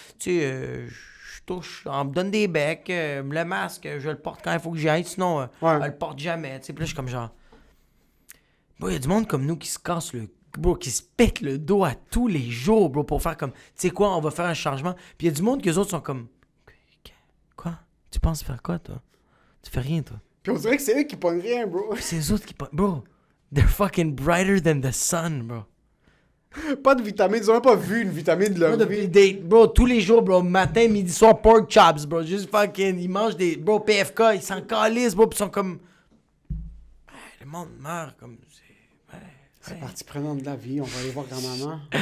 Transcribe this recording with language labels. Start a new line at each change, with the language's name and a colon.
French: Tu sais, je touche, on me donne des becs, le masque, je le porte quand il faut que j'y aille, sinon, je le porte jamais. Tu sais, puis là, je suis comme genre... Bro, il y a du monde comme nous qui se casse le... Bro, qui se pète le dos à tous les jours, bro, pour faire comme... Tu sais quoi, on va faire un changement. Puis il y a du monde que les autres sont comme... Quoi? Tu penses faire quoi, toi? Tu fais rien, toi. Puis on dirait que c'est eux qui pognent rien, bro. C'est les autres qui...
English: Bro, they're fucking brighter than the sun, bro.
French: Pas de vitamines. Ils ont même pas vu une vitamine de leur vie. Bro, tous les jours, bro, matin, midi, soir, pork chops, bro. Juste fucking... Ils mangent des... Bro, PFK, ils s'en calissent, bro, puis ils sont comme... Le monde meurt, comme... C'est partie prenante de la vie, on va aller voir grand-maman.